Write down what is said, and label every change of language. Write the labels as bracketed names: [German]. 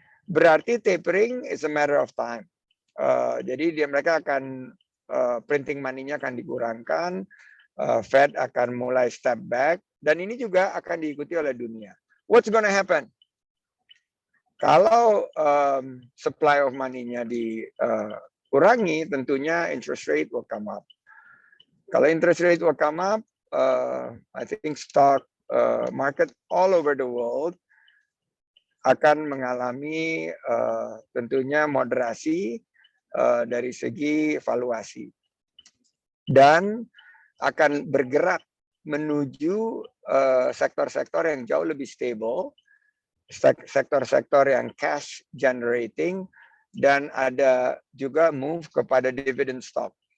[Indonesian] Berarti [English] tapering is a matter of time. [Indonesian] Jadi mereka akan printing money-nya akan dikurangkan, Fed akan mulai [English] step back, [Indonesian] dan ini juga akan diikuti oleh dunia. [English] What's gonna happen? Kalau supply of money-nya [Indonesian] dikurangi, tentunya [English] interest rate will come up. Kalau interest rate will come up, I think stock market all over the world [Indonesian] akan mengalami tentunya moderasi dari segi valuasi dan akan bergerak menuju sektor-sektor yang jauh lebih stable, sektor-sektor yang [English] cash generating, [Indonesian] dan ada juga move kepada [English] dividend stock.